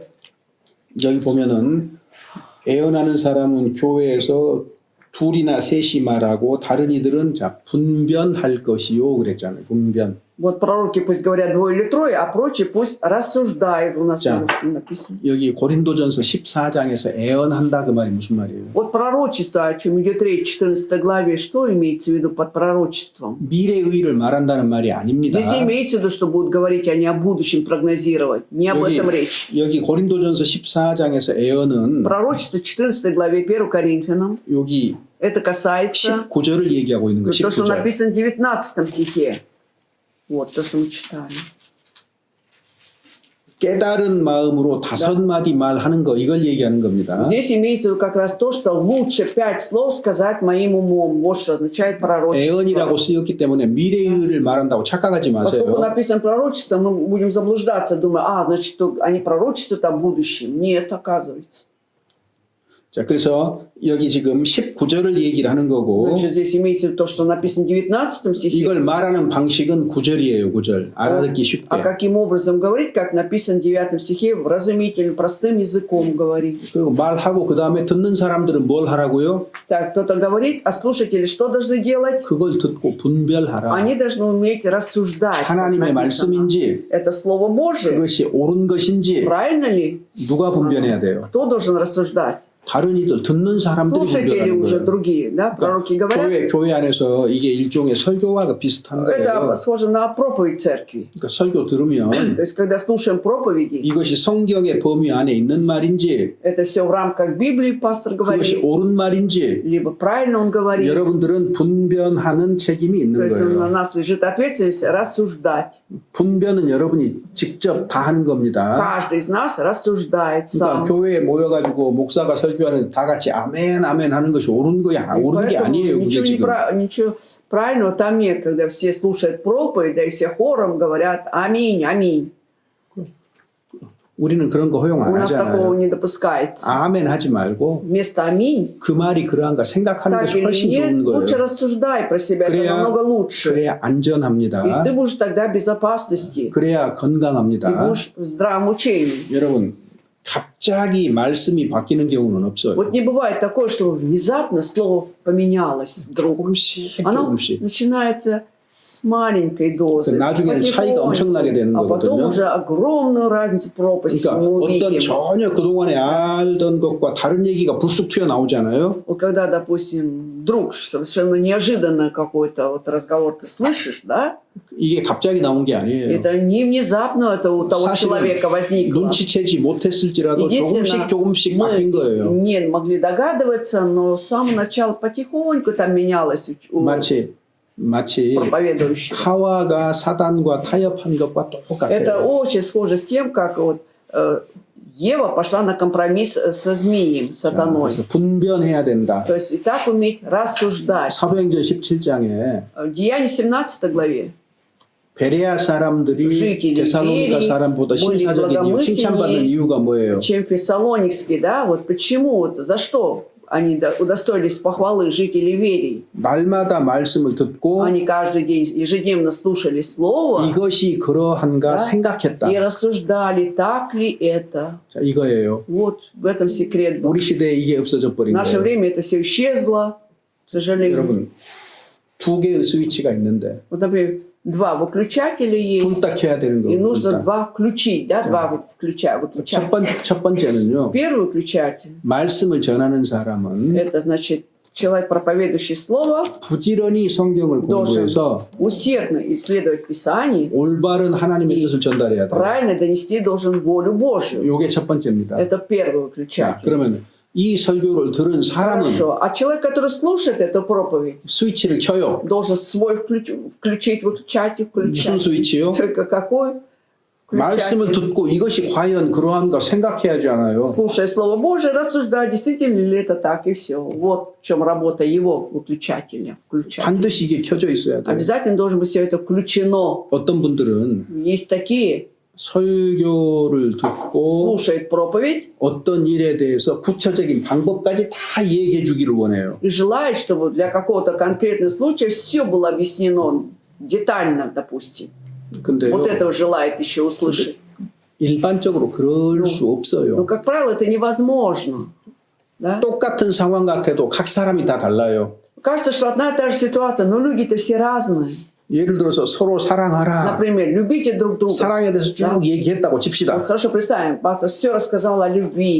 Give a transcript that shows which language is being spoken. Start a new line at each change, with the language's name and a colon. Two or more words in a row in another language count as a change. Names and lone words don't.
Korean: 여기 보면은 애언하는 사람은 교회에서 둘이나 셋이 말하고 다른 이들은 자 분변할 것이요 그랬잖아요. 분변.
Russian: Вот пророки пусть говорят двое или трое, а прочие пусть рассуждают. У нас
Korean: 자.
Russian: на русском написано.
Korean: 여기 고린도전서 14장에서 애언한다 그 말이 무슨 말이에요?
Russian: Вот пророчество, о чем идет речь в 14 главе, что имеется в виду под пророчеством?
Korean: 미래의를 말한다는 말이 아닙니다.
Russian: Здесь не имеется в виду, что будут говорить они о будущем, прогнозировать. Не об этом речь.
Korean: 여기 고린도전서 14장에서 애언은
Russian: Пророчество 14 главе 1 Коринфянам,
Korean: 여기
Russian: это касается
Korean: 19절을 얘기하고 있는 거예요.
Russian: то, что
Korean: 19절.
Russian: написано в 19 стихе. Вот то, что мы читали.
Korean: 깨달은 마음으로 5마디 말하는 거 이걸 얘기하는 겁니다.
Russian: Здесь имеется в виду как раз то, что лучше 5 слов сказать моим умом. Вот что означает пророчество.
Korean: 애언이라고 쓰였기 때문에 미래의를 말한다고 착각하지
Russian: Поскольку
Korean: 마세요.
Russian: написано пророчество, мы будем заблуждаться, думая, значит, они пророчествуют о будущем. Нет, оказывается.
Korean: 자, 그래서 여기 지금 19절을 얘기를 하는 거고
Russian: Значит, здесь имеется в виду то, что написано в 19 стихе.
Korean: 이걸 말하는 방식은 9절이에요. 9절. 알아듣기 쉽게.
Russian: А каким образом говорить, как написано в 9 стихе, вразумительным, простым языком говорить.
Korean: 그리고 말하고 그 다음에 듣는 사람들은 뭘 하라고요?
Russian: Так, кто-то говорит, а слушатели что должны делать?
Korean: 그걸 듣고 분별하라.
Russian: Они должны уметь рассуждать. как
Korean: 하나님의
Russian: написано.
Korean: 말씀인지
Russian: Это Слово Божие.
Korean: 그것이 옳은 것인지
Russian: Правильно ли?
Korean: 누가 분별해야 돼요?
Russian: Кто должен рассуждать?
Korean: 다른 이들 듣는 사람들이
Russian: Слушатели
Korean: 분별하는
Russian: уже
Korean: 거예요.
Russian: другие, да? Prороки говорят.
Korean: 교회 안에서 이게 일종의 설교와 비슷한 거예요.
Russian: Это схоже на проповедь церкви.
Korean: 그러니까 설교 들으면
Russian: То есть, когда слушаем проповеди,
Korean: 이것이 성경의 범위 안에 있는 말인지
Russian: это все в рамках Библии пастор
Korean: 그것이
Russian: говорит,
Korean: 옳은 말인지
Russian: либо правильно он говорит.
Korean: 여러분들은 분변하는 책임이
Russian: То
Korean: 있는
Russian: есть на
Korean: 거예요.
Russian: нас лежит ответственность рассуждать.
Korean: 분변은 여러분이 직접 다 하는 겁니다.
Russian: Каждый из нас рассуждает
Korean: 그러니까
Russian: сам.
Korean: 교회에 모여가지고 목사가 설교하는데 다 같이 아멘 아멘 하는 것이 옳은 거야. 옳은 게
Russian: Поэтому
Korean: 아니에요. 그게 지금.
Russian: ничего правильного там нет, когда все слушают проповедь, да и все хором говорят «Аминь, аминь».
Korean: 우리는 그런 거 허용
Russian: У
Korean: 안
Russian: нас такого
Korean: 하잖아요.
Russian: не допускается.
Korean: 아멘 하지 말고
Russian: Вместо аминь,
Korean: 그 말이 그러한가 생각하는
Russian: так
Korean: 것이
Russian: или
Korean: 훨씬
Russian: нет,
Korean: 좋은 거예요.
Russian: лучше рассуждай про себя, это
Korean: 그래야
Russian: намного лучше.
Korean: 그래야
Russian: И
Korean: 안전합니다.
Russian: ты будешь тогда в безопасности,
Korean: 그래야
Russian: и
Korean: 건강합니다.
Russian: будешь в здравом учении.
Korean: 여러분 갑자기 말씀이 바뀌는 경우는 없어요.
Russian: Вот не бывает такое, что внезапно слово поменялось вдруг.
Korean: 조금씩
Russian: Оно
Korean: 조금씩.
Russian: начинается с маленькой дозы,
Korean: 나중에는 차이가 엄청나게 되는
Russian: а потом
Korean: 거거든요.
Russian: уже огромную разницу, пропасть
Korean: 그러니까
Russian: мы
Korean: 어떤
Russian: увидим.
Korean: 전혀 그동안에 알던 것과 다른 얘기가 불쑥 튀어나오잖아요.
Russian: Вот когда, допустим, вдруг совершенно неожиданно какой-то вот разговор ты слышишь, да?
Korean: 이게 갑자기 나온 게 아니에요.
Russian: Это не внезапно это у того
Korean: 사실은
Russian: человека возникло.
Korean: 눈치채지 못했을지라도
Russian: Единственное,
Korean: 조금씩
Russian: мы
Korean: 바뀐 거예요.
Russian: не могли догадываться, но с самого начала потихоньку там менялось у
Korean: 마치
Russian: проповедующего.
Korean: 하와가 사단과 타협한 것과
Russian: Это
Korean: 똑같아요.
Russian: очень схоже с тем, как вот Ева пошла на компромисс со змеем, сатаной.
Korean: 그래서 분변해야 된다.
Russian: То есть и так уметь рассуждать.
Korean: 사도행전 17장에
Russian: В Деянии 17 главе
Korean: 베레아 사람들이
Russian: жители
Korean: 데살로니가
Russian: Берии
Korean: 사람보다
Russian: были
Korean: 신사적인 이유, 칭찬받는 이유가 뭐예요?
Russian: чем фессалоникские, да? Вот почему, вот за что они удостоились похвалы жителей Верии?
Korean: 날마다 말씀을 듣고
Russian: Они каждый день ежедневно слушали слово
Korean: 이것이 그러한가
Russian: Да.
Korean: 생각했다.
Russian: и рассуждали, так ли это.
Korean: 자, 이거예요.
Russian: Вот в этом секрет был.
Korean: 우리 시대에 이게 없어져
Russian: В
Korean: 버린
Russian: наше
Korean: 거예요.
Russian: время это все исчезло, к сожалению.
Korean: 여러분 두 개의 스위치가 있는데
Russian: Вот, например, два выключателя есть,
Korean: 둘 다 켜야 되는
Russian: и
Korean: 거예요.
Russian: нужно два включить, да, два выключателя.
Korean: 첫 번째는요.
Russian: Первый выключатель,
Korean: 말씀을 전하는 사람은
Russian: это значит человек, проповедующий слово,
Korean: 부지런히 성경을
Russian: должен
Korean: 공부해서
Russian: усердно исследовать Писание,
Korean: 올바른 하나님의 뜻을 전달해야 돼요.
Russian: правильно донести должен волю Божью.
Korean: 이게 첫 번째입니다.
Russian: Это первый
Korean: 자,
Russian: выключатель.
Korean: 그러면 이 설교를 들은 사람은
Russian: Хорошо. А человек, который слушает эту проповедь,
Korean: 스위치를 켜요.
Russian: должен свой включить выключатель,
Korean: 무슨
Russian: включать.
Korean: 스위치요?
Russian: Только какой?
Korean: 말씀을
Russian: Включатель.
Korean: 듣고 이것이 과연 그러한가 생각해야 하잖아요.
Russian: Слушая Слово Божие, рассуждать, действительно ли это так, и все. Вот в чем работа его выключателя. Включателя.
Korean: 반드시 이게 켜져 있어야 돼요.
Russian: Обязательно должно быть все это включено.
Korean: 어떤 분들은
Russian: Есть такие,
Korean: 설교를 듣고
Russian: слушает проповедь
Korean: 어떤 일에 대해서 구체적인 방법까지 다 얘기해 주기를 원해요.
Russian: и желает, чтобы для какого-то конкретного случая все было объяснено детально, допустим.
Korean: 근데요,
Russian: Вот этого желает еще услышать.
Korean: 일반적으로 그럴 수
Russian: Но,
Korean: 없어요.
Russian: как правило, это невозможно. Да?
Korean: 똑같은 상황 같아도 각 사람이 다 달라요.
Russian: Кажется, что одна и та же ситуация, но люди-то все разные.
Korean: 예를 들어서 서로 사랑하라.
Russian: Например, любите друг друга.
Korean: 사랑에 대해서 쭉
Russian: Да.
Korean: 얘기했다고
Russian: Вот
Korean: 칩시다.
Russian: хорошо, представим, пастор все рассказал о любви.